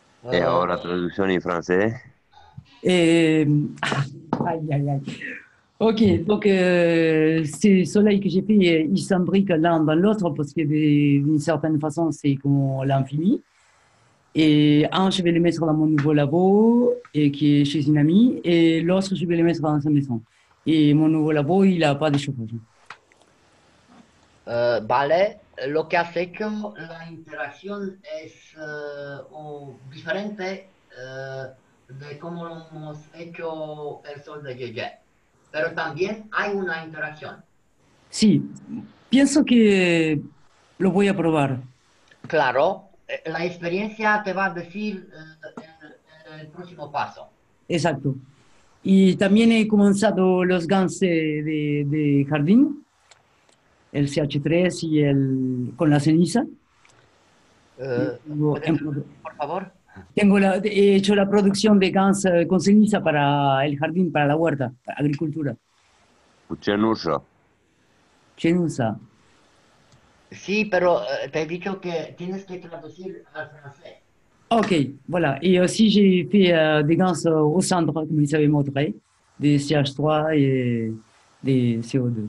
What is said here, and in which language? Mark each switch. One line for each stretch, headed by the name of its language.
Italian: E ora traduzione in francese?
French: Euh, aïe, aïe, aïe. Ok, donc ces soleils que j'ai fait, ils s'imbriquent l'un dans l'autre parce que d'une certaine façon, c'est comme l'infini. Et un, je vais le mettre dans mon nouveau labo, et qui est chez une amie, et l'autre, je vais le mettre dans sa maison. Et mon nouveau labo, il n'a pas de chauffage.
Spanish: Vale, lo que has hecho, la interacción es diferente de cómo lo hemos hecho el sol de Yeye. Pero también hay una interacción. Sí, pienso que lo voy a probar. Claro, la experiencia te va a decir el próximo paso. Exacto. Y también he comenzado los GANs de jardín, el CH3 y el con la ceniza. Por favor. He hecho la producción de GANs con ceniza para el jardín, para la huerta, para agricultura.
Romanian: Cenușă. Cenusa.
Spanish: Sí, pero te he dicho que tienes que traducir al francés.
French: Ok, voilà. Et aussi, j'ai fait des gants au cendre, comme vous avez montré, des CH3 et des CO2.